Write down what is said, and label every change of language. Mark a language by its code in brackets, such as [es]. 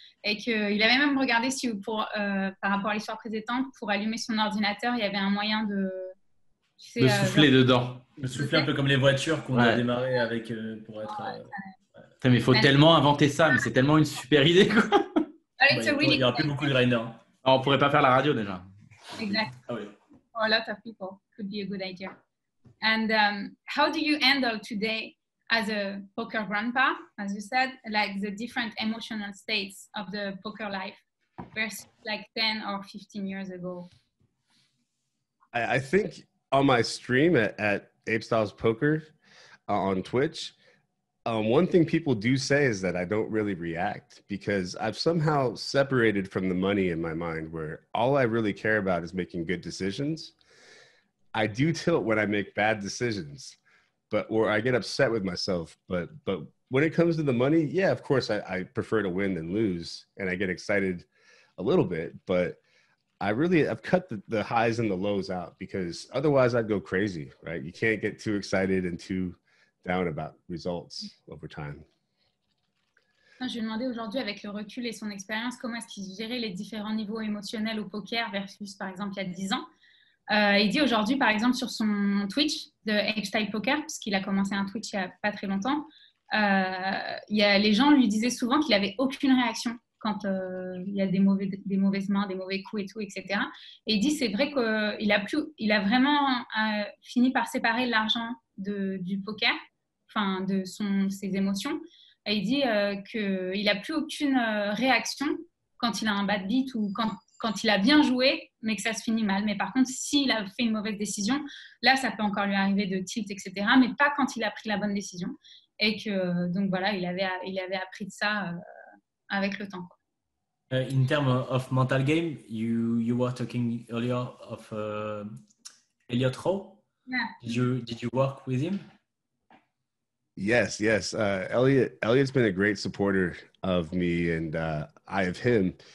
[fr] Et qu'il avait même regardé si par rapport à l'histoire précédente, pour allumer son ordinateur, il y avait un moyen de souffler dedans. De souffler un peu comme les voitures qu'on a démarré avec pour être... Mais il faut tellement inventer ça, mais c'est tellement une super idée, quoi. Il n'y aura plus beaucoup de grinders. On ne pourrait pas faire la radio déjà. [en] Exactly. [fr] Ah oui. [en] For a lot of people, could be a good idea. And how do you handle today, as a poker grandpa, as you said, like the different emotional states of the poker life versus like 10 or 15 years ago? I think on my stream at Ape Styles Poker on Twitch. One thing people do say is that I don't really react because I've somehow separated from the money in my mind, where all I really care about is making good decisions. I do tilt when I make bad decisions, or I get upset with myself. But when it comes to the money, yeah, of course, I prefer to win than lose, and I get excited a little bit. But I've cut the highs and the lows out because otherwise I'd go crazy, right? You can't get too excited and too down about results over time. [fr] Je lui ai demandé aujourd'hui, avec le recul et son expérience, comment est-ce qu'il gérait les différents niveaux émotionnels au poker versus, par exemple, il y a 10 ans. Il dit aujourd'hui, par exemple, sur son Twitch de Ape Style Poker, puisqu'il a commencé un Twitch il n'y a pas très longtemps, les gens lui disaient souvent qu'il n'avait aucune réaction quand il y a des mauvaises mains, des mauvais coups et tout, etc. Et il dit, c'est vrai qu'il a vraiment fini par séparer l'argent du poker, enfin de ses émotions. Et il dit qu'il n'a plus aucune réaction quand il a un bad beat ou quand il a bien joué, mais que ça se finit mal. Mais par contre, s'il a fait une mauvaise décision, là, ça peut encore lui arriver de tilt, etc. Mais pas quand il a pris la bonne décision. Et que, donc voilà, il avait appris de ça avec le temps. [en] In terms of mental game, you were talking earlier of Elliot Rowe. Yeah. Did you work with him? Yes. Elliot's been a great supporter of me, and I of him.